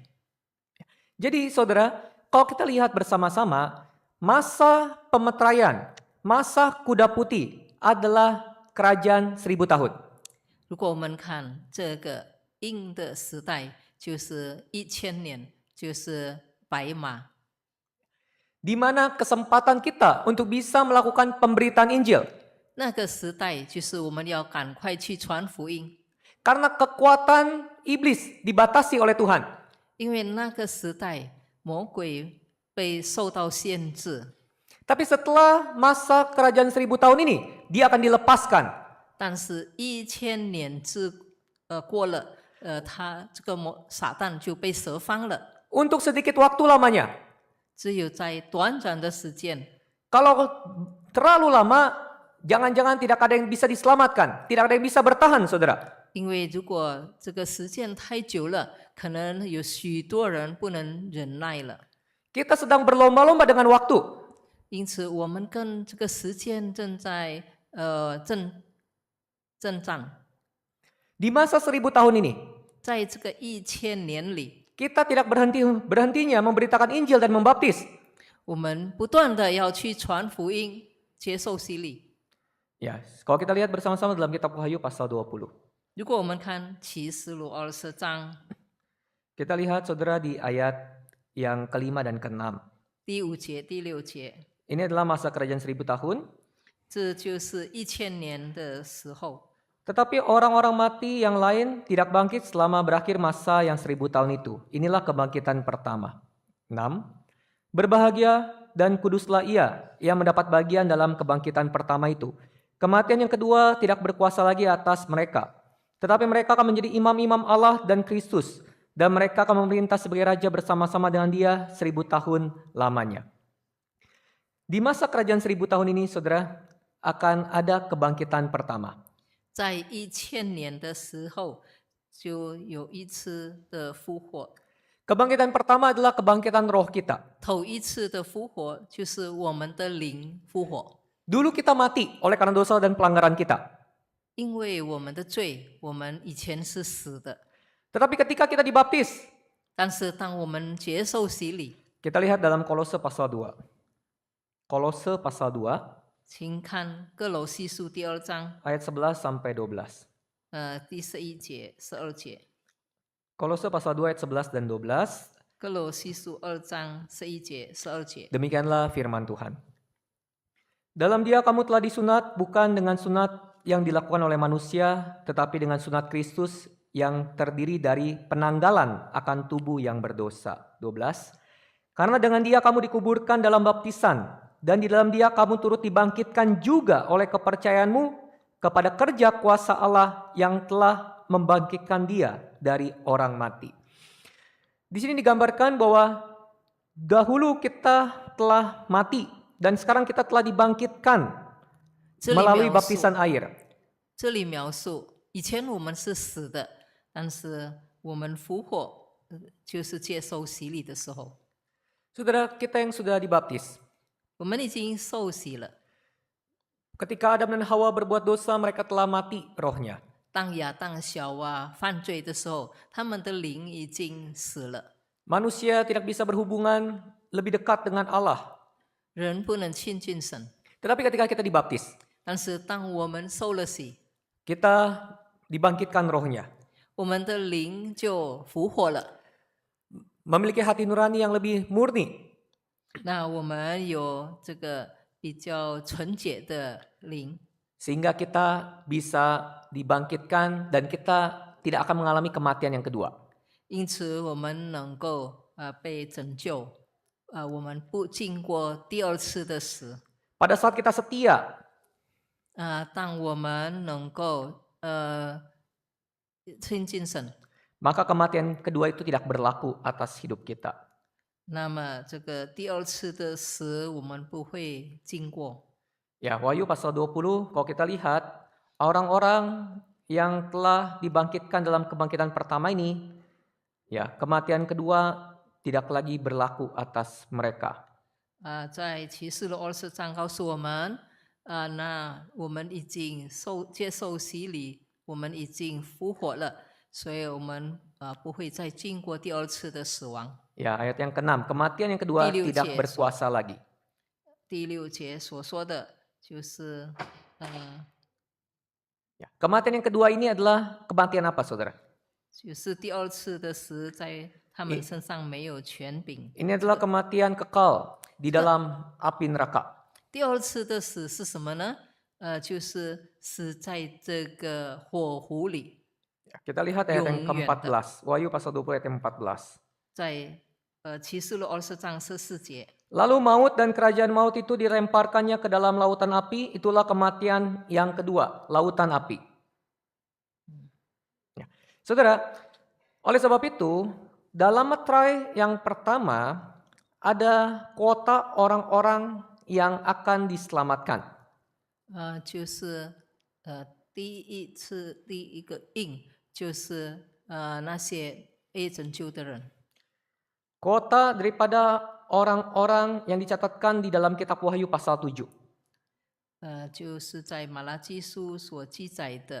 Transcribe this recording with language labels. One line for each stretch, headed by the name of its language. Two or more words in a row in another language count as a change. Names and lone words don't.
Indonesian: Jadi saudara, kalau kita lihat bersama-sama, masa pemeteraian, masa kuda putih adalah kerajaan 1000 tahun.
Chinese: 如果我们看这个鹰的时代，就是1000年，就是白马，
Indonesian: Di mana kesempatan kita untuk bisa melakukan pemberitaan Injil.
Chinese: 那个时代就是我们要赶快去传福音，
Indonesian: Karena kekuatan iblis dibatasi oleh Tuhan.
Chinese: 因为那个时代魔鬼被受到限制。
Indonesian: Tapi setelah masa kerajaan 1000 tahun ini, dia akan dilepaskan.
Chinese: 但是1000年过了，他这个撒旦就被蛇方了，
Indonesian: Untuk sedikit waktu lamanya.
Chinese: 只有在短暂的时间。
Indonesian: Kalau terlalu lama, jangan-jangan tidak ada yang bisa diselamatkan. Tidak ada yang bisa bertahan, saudara.
Chinese: 因为如果这个时间太久了，可能有许多人不能忍耐了。
Indonesian: Kita sedang berlomba-lomba dengan waktu.
Chinese: 因此，我们跟这个时间正在征战。
Indonesian: Di masa 1000 tahun ini,
Chinese: 在这个1000年里，
Indonesian: kita tidak berhentinya memberitakan Injil dan membaptis.
Chinese: 我们不断的要去传福音，接受洗礼。
Indonesian: Ya, kalau kita lihat bersama-sama dalam kitab Wahyu pasal 20.
Chinese: 如果我们看启示录20章
Indonesian: Kita lihat saudara di ayat yang kelima dan keenam.
Chinese: 第5节、第6节，
Indonesian: Ini adalah masa kerajaan 1000 tahun.
Chinese: 这就是1000年的时候。
Indonesian: Tetapi orang-orang mati yang lain tidak bangkit selama berakhir masa yang 1000 tahun itu. Inilah kebangkitan pertama. 6. Berbahagia dan kuduslah ia yang mendapat bagian dalam kebangkitan pertama itu. Kematian yang kedua tidak berkuasa lagi atas mereka. Tetapi mereka akan menjadi imam-imam Allah dan Kristus. Dan mereka akan memerintah sebagai raja bersama-sama dengan dia 1000 tahun lamanya. Di masa kerajaan 1000 tahun ini, saudara, akan ada kebangkitan pertama.
Chinese: 在1000年的时候，就有一次的复活。
Indonesian: Kebangkitan pertama adalah kebangkitan roh kita.
Chinese: 头一次的复活就是我们的灵复活，
Indonesian: Dulu kita mati oleh karena dosa dan pelanggaran kita.
Chinese: 因为我们的罪，我们以前是死的。
Indonesian: Tetapi ketika kita dibaptis,
Chinese: 但是当我们接受洗礼，
Indonesian: kita lihat dalam Kolose pasal 2. Kolose pasal 2
Chinese: 请看哥罗西书第2章，
Indonesian: ayat 11 sampai 12.
Chinese: 第11节、12节。
Indonesian: Kolose pasal 2 ayat 11 dan 12.
Chinese: 哥罗西书2章11节、12节。
Indonesian: Demikianlah firman Tuhan. Dalam dia kamu telah disunat bukan dengan sunat yang dilakukan oleh manusia, tetapi dengan sunat Kristus yang terdiri dari penanggalan akan tubuh yang berdosa. 12. Karena dengan dia kamu dikuburkan dalam baptisan, dan di dalam dia kamu turut dibangkitkan juga oleh kepercayaanmu kepada kerja kuasa Allah yang telah membangkitkan dia dari orang mati. Di sini digambarkan bahwa dahulu kita telah mati dan sekarang kita telah dibangkitkan melalui baptisan air.
Chinese: 这里描述，以前我们是死的，但是我们复活，就是接受洗礼的时候，
Indonesian: Saudara kita yang sudah dibaptis,
Chinese: 我们已经受洗了。
Indonesian: ketika Adam dan Hawa berbuat dosa, mereka telah mati rohnya.
Chinese: 当亚当、夏娃犯罪的时候，他们的灵已经死了，
Indonesian: Manusia tidak bisa berhubungan lebih dekat dengan Allah.
Chinese: 人不能亲近神。
Indonesian: Tetapi ketika kita dibaptis,
Chinese: 但是当我们受了洗，
Indonesian: kita dibangkitkan rohnya.
Chinese: 我们的灵就复活了。
Indonesian: Memiliki hati nurani yang lebih murni.
Chinese: 那我们有这个比较纯洁的灵，
Indonesian: Sehingga kita bisa dibangkitkan dan kita tidak akan mengalami kematian yang kedua.
Chinese: 因此我们能够被拯救，我们不经过第二次的死。
Indonesian: Pada saat kita setia,
Chinese: 当我们能够亲近神，
Indonesian: maka kematian kedua itu tidak berlaku atas hidup kita.
Chinese: 那么这个第二次的死我们不会经过。
Indonesian: Ya, Wahyu pasal 20, kalau kita lihat, orang-orang yang telah dibangkitkan dalam kebangkitan pertama ini, ya, kematian kedua tidak lagi berlaku atas mereka.
Chinese: 在启示录20章告诉我们，那我们已经接受洗礼，我们已经复活了，所以我们不会再经过第二次的死亡。
Indonesian: Ya, ayat yang ke-6, kematian yang kedua Di tidak 6 berkuasa lagi.
Chinese: 第6节所说的就是
Indonesian: Ya, kematian yang kedua ini adalah kematian apa, saudara?
Chinese: 就是第二次的死在他们身上没有权柄。
Indonesian: Ini adalah kematian kekal di dalam api neraka.
Chinese: 第二次的死是什么呢？ 就是死在这个火湖里，
Indonesian: Kita lihat ayat yang
Chinese: 永远的。
Indonesian: ke-14. Wahyu pasal 20 ayat yang 14.
Chinese: 在启示录20章14节，
Indonesian: Lalu maut dan kerajaan maut itu dilemparkannya ke dalam lautan api, itulah kematian yang kedua, lautan api. Ya. Saudara, oleh sebab itu, dalam meterai yang pertama, ada kuota orang-orang yang akan diselamatkan.
Chinese: 就是第一个印，就是那些被拯救的人。
Indonesian: Kuota daripada orang-orang yang dicatatkan di dalam kitab Wahyu pasal 7.
Chinese: 就是在马拉基书所记载的，